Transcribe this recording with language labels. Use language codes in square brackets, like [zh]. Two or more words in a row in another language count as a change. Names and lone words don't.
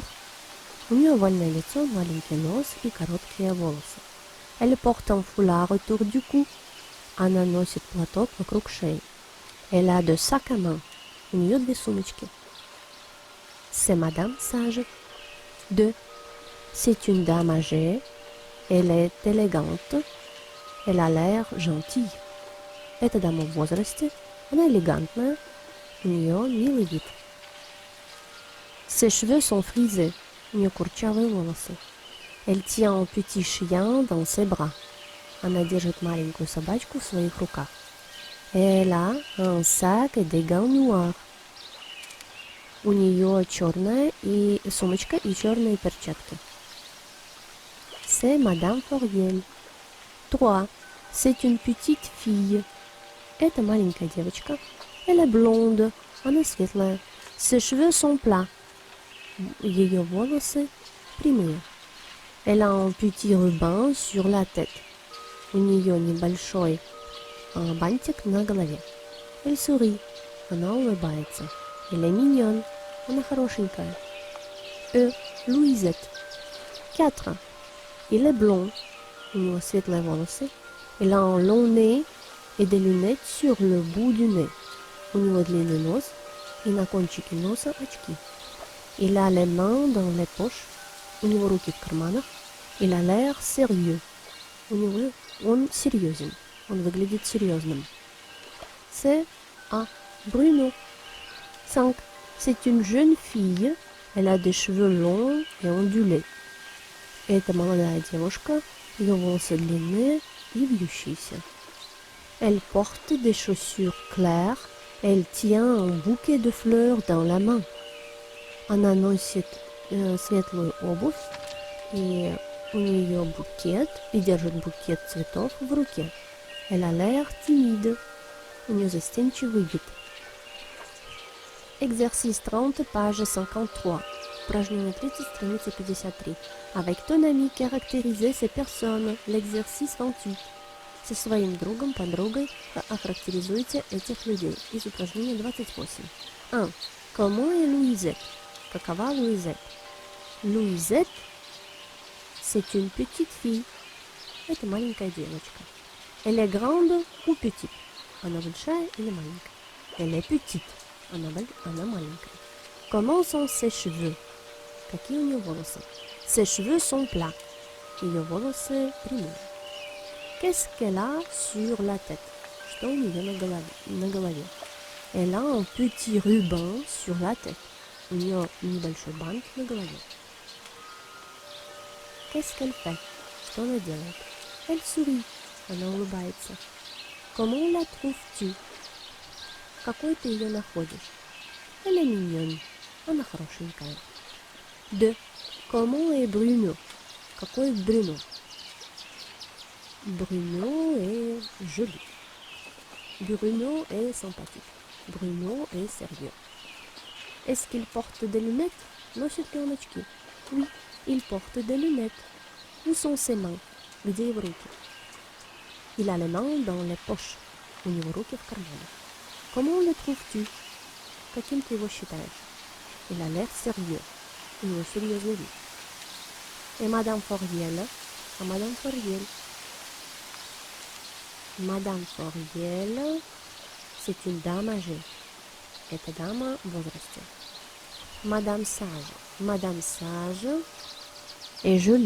[ru] У нее овальное лицо, маленький нос и короткие волосы. [fr] Elle porte un foulard autour du cou. [ru] Она носит платок вокруг шеи. [fr] Elle a deux sacs à main. [ru] У нее 2 сумочки. [fr] C'est Madame Sage. 2. C'est une dame âgée. Elle est élégante. Elle a l'air gentille. [ru] Это дама в возрасте. Она элегантная. У нее милый вид. [fr] Ses cheveux sont frisés. [ru] У нее курчавые волосы. [fr] Elle tient un petit chien dans ses bras. [ru] Она держит маленькую собачку в своих руках. [fr] Elle a un sac et des gants noirs. [ru] У нее черная и сумочка и черные перчатки. [fr] C'est Madame Fouriel. 3. C'est une petite fille. [ru] Это маленькая девочка. [fr] Elle est blonde. [ru] Она светлая. [fr] Ses cheveux sont plats. [ru] Ее волосы прямые. [fr] Elle a un petit ruban sur la tête. [ru] У нее небольшой бантик на голове. [fr] Elle sourit. [ru] Она улыбается. [fr] Elle est mignonne. [ru] Она хорошенькая. Louisette. [fr] 4. Il est blond. [ru] У него светлые волосы. [fr] Il a un long nez et des lunettes sur le bout du nez. [ru] У него длинный нос и на кончике носа очки. [fr] Il a les mains dans les poches. [ru] У него руки в карманах. [fr] Il a l'air sérieux. [ru] Он серьезен. Он выглядит серьезным. [fr] C'est Bruno. 5. C'est une jeune fille. Elle a des cheveux longs et ondulés. [ru] Это молодая девушка. Ее волосы длинные и вьющиеся. [fr] Elle porte des chaussures claires. Elle tient un bouquet de fleurs dans la main. [ru] Она носит светлую обувь, и у нее букет, и держит букет цветов в руке. [fr] Elle a l'air timide. [ru] У нее застенчивый вид. [fr] Exercice 30, page 53. [ru] Упражнение 30, страница 53. [fr] Avec ton ami, caractérisez ces personnes. L'exercice 28. [ru] Со своим другом, подругой охарактеризуйте этих людей. Из упражнения 28. 1. [fr] Comment est Louisette? [ru] Какова Louisette? [fr] Louisette, c'est une petite fille. [ru] Это маленькая девочка. [fr] Elle est grande ou petite? [ru] Она большая или маленькая? [fr] Elle est petite. [ru] Она маленькая. [fr] Comment sont ses cheveux? [ru] Какие у нее волосы? [fr] Ses cheveux sont plats. [ru] Ее волосы прямые. [fr] Qu'est-ce qu'elle a sur la tête? [ru] Что у нее на голове? [fr] Elle a un petit ruban sur la tête. [ru] У нее небольшой бант на голове. [fr] Qu'est-ce qu'elle fait? [ru] Что она делает? [fr] Elle sourit. [ru] Она улыбается. [fr] Comment la trouves-tu? [ru] Какой ты ее находишь? [fr] Elle est mignonne. [ru] Она хорошенькая. 2. [fr] Comment est Bruno? [ru] Какой Bruno? [fr] Bruno est joli. Bruno est sympathique. Bruno est sérieux. Est-ce qu'il porte des lunettes? [ru] Носит ли он очки? [fr] Oui, il porte des lunettes. Où sont ses mains? [ru] Где его руки? [fr] Il a les mains dans les poches. [ru] У него руки в карманах. [fr] Comment le trouves-tu? [ru] Каким ты его считаешь? [fr] Il a l'air sérieux. [ru] У него серьезный вид. [fr] Et Madame Fouriel? [ru] А Madame Fouriel? [fr] Madame Fouriel, c'est une dame âgée. [ru] Это дама в возрасте. [fr] Madame Sage. Madame Sage est jolie.